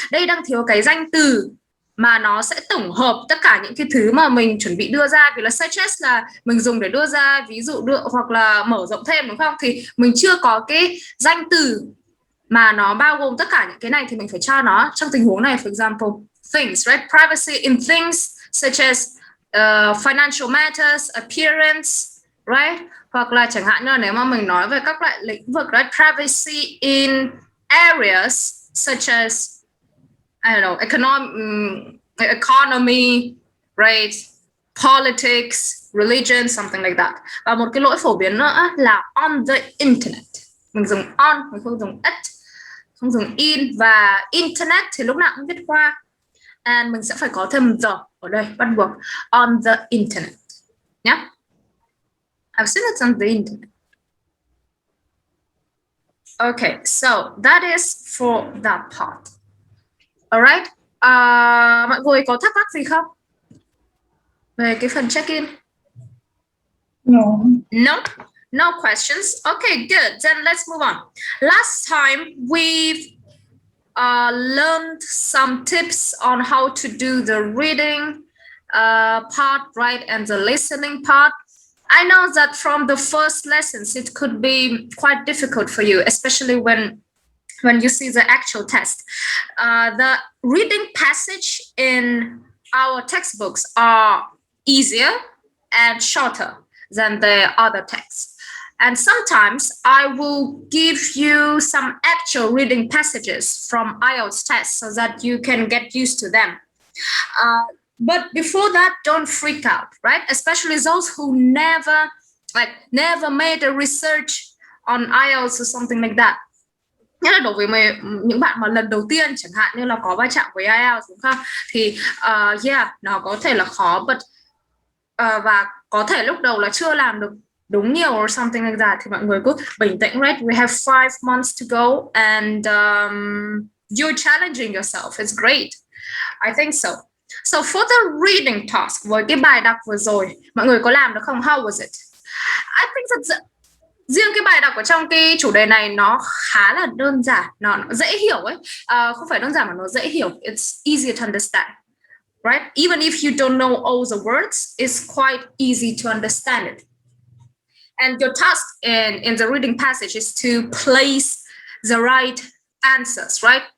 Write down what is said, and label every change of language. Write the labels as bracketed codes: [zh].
[vi] Đây đang thiếu cái danh từ mà nó sẽ tổng hợp tất cả những cái thứ mà mình chuẩn bị đưa ra. Vì là such as là mình dùng để đưa ra ví dụ hoặc là mở rộng thêm, đúng không? Thì mình chưa có cái danh từ mà nó bao gồm tất cả những cái này, thì mình phải cho nó trong tình huống này. [en] For example, things, right? Privacy in things such as financial matters, appearance, right? [vi] Hoặc là chẳng hạn như nếu mà mình nói về các loại lĩnh vực, right? [en] Privacy in areas such as, I don't know, economy, right? Politics, religion, something like that. [vi] Và một cái lỗi phổ biến nữa là on the internet. Mình dùng on, mình không dùng at, không dùng in. Và internet thì lúc nào cũng viết qua. And mình sẽ phải có thêm the ở đây, bắt buộc. [en] On the internet. Yeah? I've seen it on the internet. Okay, so that is for that part. Alright. [vi] Mọi người có thắc mắc gì không về cái phần check-in? [en] No? No questions? Okay, good. Then let's move on. Last time we've learned some tips on how to do the reading part, right, and the listening part. I know that from the first lessons it could be quite difficult for you, especially when you see the actual test. The reading passage in our textbooks are easier and shorter than the other texts. And sometimes I will give you some actual reading passages from IELTS tests so that you can get used to them. But before that, don't freak out, right? Especially those who never made a research on IELTS or something like that. [vi] Nhất là đối với những bạn mà lần đầu tiên chẳng hạn như là có va chạm với IELTS, đúng không? Thì nó có thể là khó, và có thể lúc đầu là chưa làm được đúng nhiều [en] or something like that, [vi] thì mọi người cứ bình tĩnh, right? [en] We have 5 months to go and you're challenging yourself. It's great. I think so. So for the reading task, [vi] với cái bài đọc vừa rồi, mọi người có làm được không? [en] How was it? I think that [vi] riêng cái bài đọc ở trong cái chủ đề này nó khá là đơn giản, nó dễ hiểu ấy. Không phải đơn giản mà nó dễ hiểu. [en] It's easy to understand, right? Even if you don't know all the words, it's quite easy to understand it. And your task in the reading passage is to place the right answers, right?